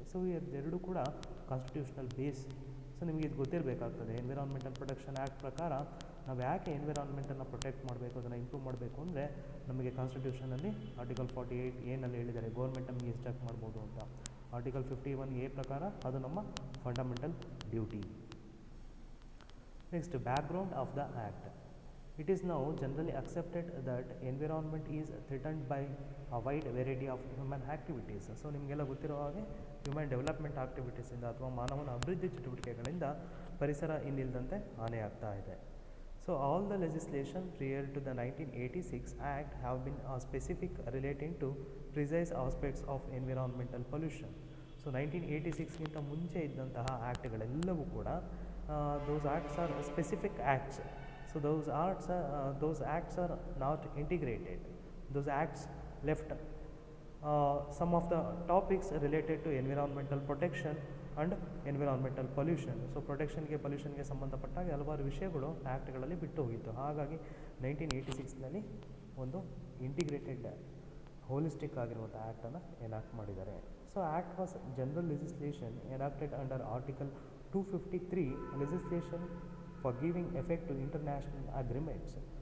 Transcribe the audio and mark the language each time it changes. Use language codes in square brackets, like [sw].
[kn] So ಇದೆರಡೂ ಕೂಡ constitutional base. So ನಿಮಗೆ ಇದು ಗೊತ್ತಿರಬೇಕಾಗ್ತದೆ, ಎನ್ವಿರಾನ್ಮೆಂಟಲ್ ಪ್ರೊಟೆಕ್ಷನ್ ಆ್ಯಕ್ಟ್ ಪ್ರಕಾರ ನಾವು ಯಾಕೆ ಎನ್ವಿರಾನ್ಮೆಂಟನ್ನು ಪ್ರೊಟೆಕ್ಟ್ ಮಾಡಬೇಕು, ಅದನ್ನು ಇಂಪ್ರೂವ್ ಮಾಡಬೇಕು ಅಂದರೆ, ನಮಗೆ ಕಾನ್ಸ್ಟಿಟ್ಯೂಷನಲ್ಲಿ ಆರ್ಟಿಕಲ್ 48A ಹೇಳಿದ್ದಾರೆ ಗೌರ್ಮೆಂಟ್ ನಮಗೆ ಇನ್ಸ್ಟ್ರಕ್ಟ್ ಮಾಡ್ಬೋದು ಅಂತ. ಆರ್ಟಿಕಲ್ 51A ಪ್ರಕಾರ ಅದು ನಮ್ಮ fundamental duty. [en] Next, background of the act. It is now generally accepted that environment is threatened by a wide variety of human activities. [kn] So ನಿಮಗೆಲ್ಲ ಗೊತ್ತಿರೋ ಹಾಗೆ ಹ್ಯೂಮನ್ ಡೆವಲಪ್ಮೆಂಟ್ ಆಕ್ಟಿವಿಟೀಸಿಂದ ಅಥವಾ ಮಾನವನ ಅಭಿವೃದ್ಧಿ ಚಟುವಟಿಕೆಗಳಿಂದ ಪರಿಸರ ಇನ್ನಿಲ್ಲದಂತೆ ಹಾನಿಯಾಗ್ತಾ ಇದೆ. [en] So all the legislation prior to the 1986 act have been specific relating to precise aspects of environmental pollution. So [kn] so 1986ಗಿಂತ ಮುಂಚೆ ಇದ್ದಂತಹ ಆ್ಯಕ್ಟ್ಗಳೆಲ್ಲವೂ ಕೂಡ [en] Those acts are specific acts. So those acts are not integrated. Those acts left some of the topics related to environmental protection and environmental pollution. [kn] So ಪ್ರೊಟೆಕ್ಷನ್ಗೆ ಪೊಲ್ಯೂಷನ್ಗೆ ಸಂಬಂಧಪಟ್ಟಾಗ ಹಲವಾರು ವಿಷಯಗಳು ಆ್ಯಕ್ಟ್ಗಳಲ್ಲಿ ಬಿಟ್ಟು ಹೋಗಿತ್ತು. ಹಾಗಾಗಿ 1986ನಲ್ಲಿ ಒಂದು integrated holistic ಆಗಿರುವಂಥ ಆ್ಯಕ್ಟನ್ನು ಎನಾಕ್ಟ್ ಮಾಡಿದ್ದಾರೆ. [en] So act was general legislation enacted under article 253 legislation for giving effect to international agreements.